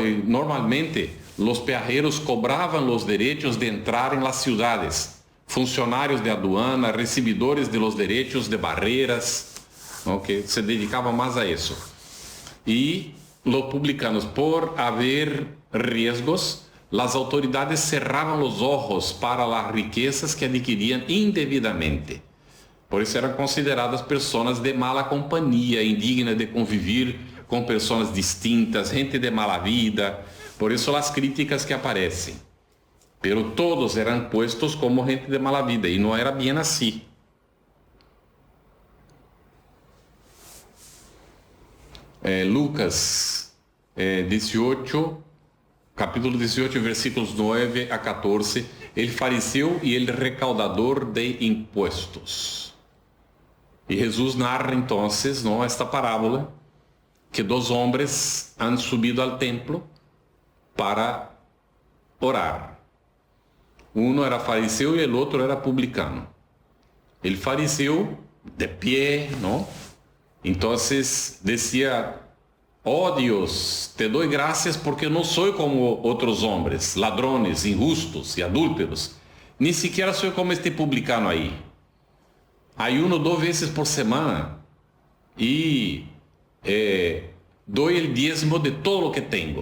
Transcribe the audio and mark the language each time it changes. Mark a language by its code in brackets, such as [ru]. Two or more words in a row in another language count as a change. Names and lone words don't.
[es] Y normalmente los pearreiros cobraban los derechos de entrar en las ciudades, funcionarios de aduana, recibidores de los derechos de barreras, ¿no? Que se dedicaban más a eso. Y los publicanos, por haber riesgos, las autoridades cerraban los ojos para las riquezas que adquirían indebidamente. [pt] Por isso eram consideradas pessoas de mala companhia, indignas de conviver com pessoas distintas, gente de mala vida. Por isso as críticas que aparecem. Pero todos eram [es] puestos como [pt] gente de mala vida e não era bem assim. Lucas 18, capítulo 18, versículos 9 a 14. [es] El fariseu e el recaudador de impuestos. [pt] E Jesus narra então, não, esta parábola, que dois homens [es] han subido al templo para orar. Uno era [pt] fariseu e o outro era publicano. [es] El fariseu, de pie, ¿no? Entonces decía: oh Dios, te doy gracias porque no soy como otros hombres, ladrones, injustos y adúlteros. Ni siquiera soy como este publicano ahí. Ayuno 2 veces por semana y doy el diezmo de todo lo que tengo.